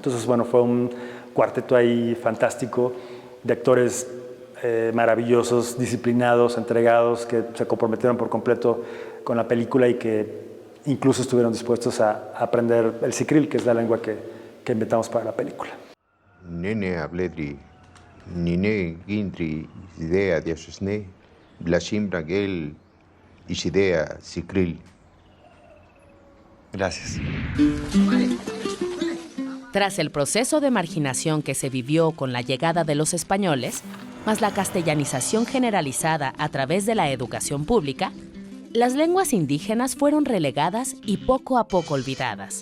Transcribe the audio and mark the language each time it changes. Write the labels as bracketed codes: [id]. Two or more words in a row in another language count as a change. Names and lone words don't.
[es] Entonces, bueno, fue un cuarteto ahí fantástico de actores maravillosos, disciplinados, entregados, que se comprometieron por completo con la película y que incluso estuvieron dispuestos a aprender el sicril, que es la lengua que inventamos para la película. Nene abledri, nine gindri idea diasne, blashim bragel isidea sicril. Gracias. Tras el proceso de marginación que se vivió con la llegada de los españoles, más la castellanización generalizada a través de la educación pública, las lenguas indígenas fueron relegadas y poco a poco olvidadas.